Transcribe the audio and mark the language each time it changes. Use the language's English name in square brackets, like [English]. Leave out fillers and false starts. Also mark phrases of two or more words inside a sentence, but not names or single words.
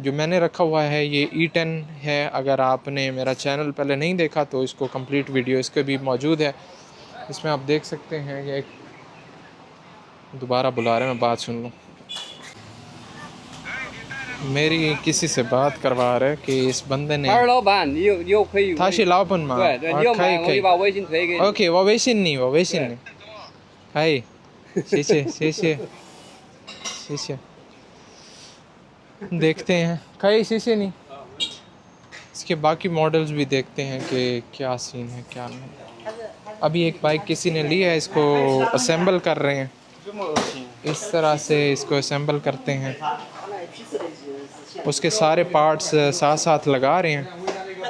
[Hindi] जो मैंने रखा हुआ है ये E10 है। अगर आपने मेरा चैनल पहले नहीं देखा तो इसको [English] complete video [Hindi] इसके भी मौजूद है। इसमें आप देख सकते हैं कि दोबारा बुला रहे हैं, मैं बात सुन लूँ। मेरी किसी से बात करवा रहे कि इस बंदे ने [Chinese] 他是老板，你又可以。他是老板吗？对，你要可以买我就把微信推给你。 OK，我微信你，我微信你。可以，谢谢谢谢谢谢。 [Hindi] देखते हैं, कई शीशे नहीं। इसके बाकी मॉडल्स भी देखते हैं कि क्या सीन है क्या नहीं। अभी एक बाइक किसी ने ली है, इसको असेंबल कर रहे हैं। इस तरह से इसको असेंबल करते हैं, उसके सारे पार्ट्स साथ साथ लगा रहे हैं।